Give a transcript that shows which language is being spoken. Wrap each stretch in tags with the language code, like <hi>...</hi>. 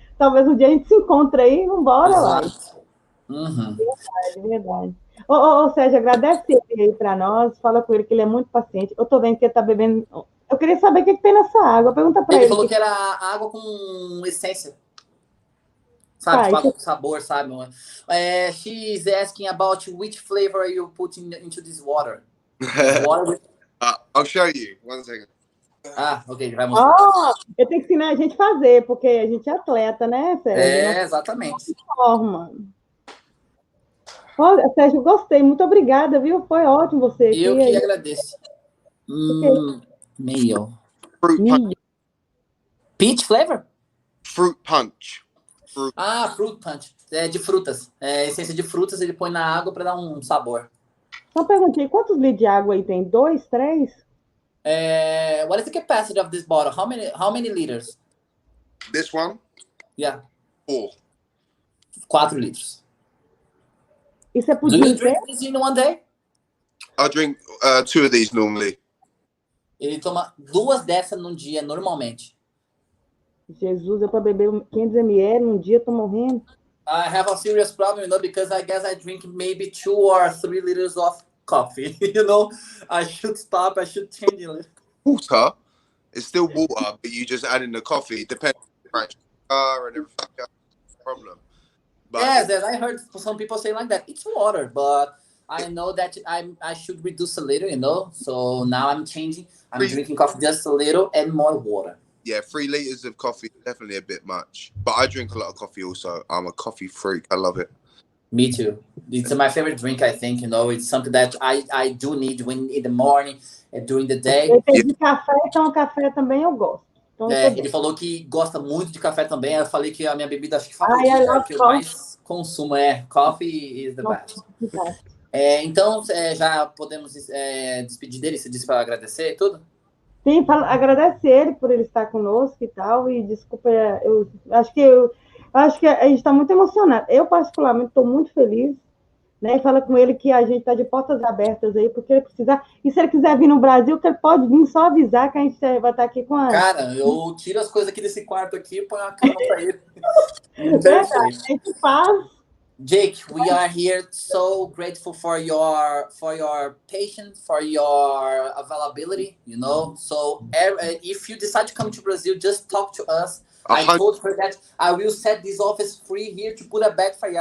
<pt>Talvez um dia a gente se encontre aí, vambora lá. Uhum. Verdade. Sérgio, agradece ele aí para nós, fala com ele que ele é muito paciente. Eu tô vendo que ele tá bebendo. Eu queria saber o que tem nessa água. Pergunta para ele. Ele falou que era água com essência. Sabe, tipo, com sabor, sabe?</pt> <en>She's asking about which flavor are you putting into this water. I'll show you. One second.</en> <pt>Ok, vai mostrar. Eu tenho que ensinar a gente a fazer, porque a gente é atleta, né, Sérgio? Exatamente. Forma. Olha, Sérgio, gostei. Muito obrigada, viu? Foi ótimo você aqui. Eu que agradeço. Meio.</pt> <en>Fruit punch. Peach flavor? Fruit punch.</en> <pt>Fruit punch. De frutas. Essência de frutas, ele põe na água para dar um sabor. Só perguntei, quantos litros de água aí tem? 2, 3?</pt> <en>What is the capacity of this bottle? How many liters? This one? Yeah. 4.</en> <pt>4 litros. Isso é por</pt> <en>Do</en> <pt>dia</pt> <en>you</en> <pt>inteiro?</pt> <en>drink this in one day? I drink 2 of these normally. Ele toma 2 dessas num dia, normalmente. Jesus, eu para beber 500 ml num dia, tô morrendo. I have a serious problem, because I guess I drink maybe 2 or 3 liters of coffee. You know, I should stop. I should change it. Water. It's still water, but you just add in the coffee. Depends on the and everything else. Problem. But Yes, I heard some people say like that. It's water, but I know that I should reduce a little, you know. So now I'm changing. I'm drinking coffee just a little and more water. yeah, 3 liters of coffee is definitely a bit much. But I drink a lot of coffee also. I'm a coffee freak. I love it. Me too. It's my favorite drink, I think, you know. It's something that I do need when in the morning and during the day.</en> <pt>De café, então café também eu gosto. Então, Ele falou que gosta muito de café também. Eu falei que a minha bebida acho que favorita, que eu mais consumo</pt> <en>coffee is the best.</en> <pt>Então, já podemos despedir dele? Você disse para agradecer e tudo? Sim, agradecer ele por ele estar conosco e tal. E desculpa, eu acho que a gente está muito emocionado. Eu, particularmente, estou muito feliz. Né, e fala com ele que a gente está de portas abertas aí, porque ele precisar. E se ele quiser vir no Brasil, que ele pode vir só avisar que a gente vai estar aqui com a. Cara, eu tiro as coisas aqui desse quarto aqui e ponho a cama para ele. Verdade, a gente faz.</pt> <en>Jake, we are here so grateful for your patience, for your availability, you know. So if you decide to come to Brazil, just talk to us. I told her that I will set this office free here to put a bag for you.</en>